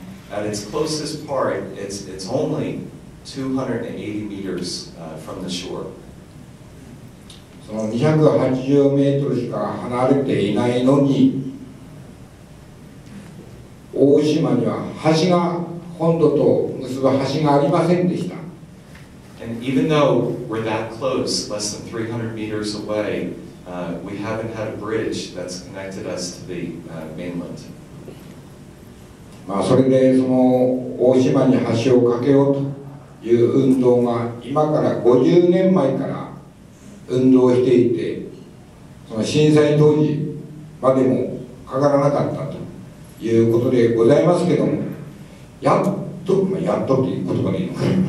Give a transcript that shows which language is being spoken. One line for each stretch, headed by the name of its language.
English: At its closest part, it's only 280 meters from the shore.
Japanese: その280メートルしか離れていないのに、大島には橋が本土と結ぶ橋がありませんでした。
English: And even though we're that close, less than 300 meters away, we haven't had a bridge that's connected us to the mainland.
Japanese: それでその大島に橋を架けようという運動が今から50年前から運動していて、その震災当時までもかからなかったということでございますけども、やっとっていう言葉でいいのか